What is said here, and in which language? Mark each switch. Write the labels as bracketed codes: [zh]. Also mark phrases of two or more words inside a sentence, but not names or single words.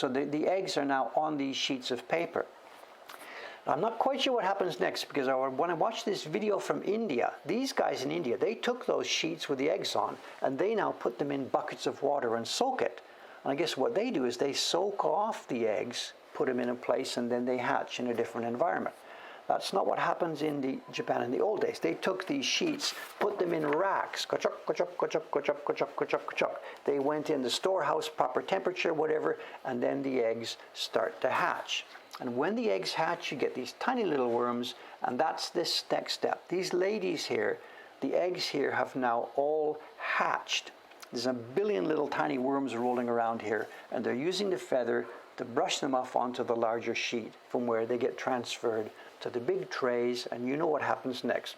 [en] So the eggs are now on these sheets of paper. Now, I'm not quite sure what happens next, because when I watched this video from India, these guys in India, they took those sheets with the eggs on, and they now put them in buckets of water and soak it. And I guess what they do is they soak off the eggs, put them in a place, and then they hatch in a different environment. That's not what happens in Japan in the old days. They took these sheets, put them in racks. Ka-chuk, ka-chuk, ka-chuk, ka-chuk, ka-chuk, ka-chuk, ka-chuk. They went in the storehouse, proper temperature, whatever, and then the eggs start to hatch. And when the eggs hatch, you get these tiny little worms, and that's this next step. These ladies here, the eggs here have now all hatched. There's a billion little tiny worms rolling around here, and they're using the feather to brush them off onto the larger sheet, from where they get transferred to the big trays, and you know what happens next.